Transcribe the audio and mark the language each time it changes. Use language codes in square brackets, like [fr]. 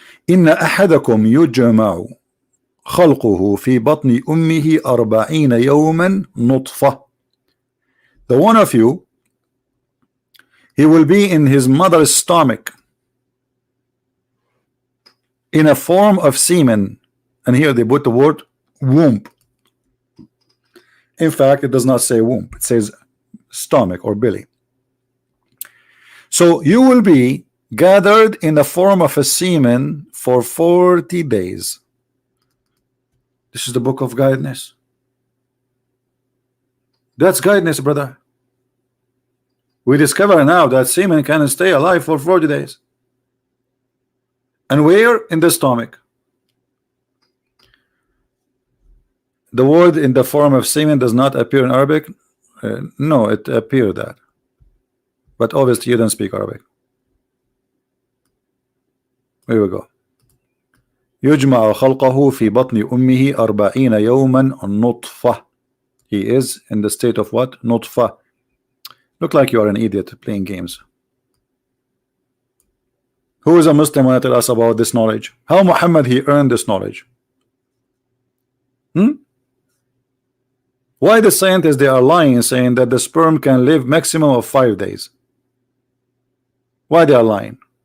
[ar] إن أحدكم يجمع خلقه في بطن أمه 40 يوما نطفة. [en] The one of you, he will be in his mother's stomach in a form of semen, and here they put the word womb. In fact, it does not say womb, it says stomach or belly. So you will be gathered in the form of a semen for 40 days. This is the book of guidance. That's guidance, brother. We discover now that semen can stay alive for 40 days. And where? In the stomach. The word in the form of semen does not appear in Arabic. No, it appeared that. But obviously you don't speak Arabic. Here we go. [ar] يجمع خلقه في بطن أمه 40 يوما نطفة. [en] He is in the state of what? [ar] نطفة. [en] Look like you are an idiot playing games. Who is a Muslim when I tell us about this knowledge? How Muhammad he earned this knowledge? Why the scientists they are lying, saying that the sperm can live maximum of 5 days? Why they are lying?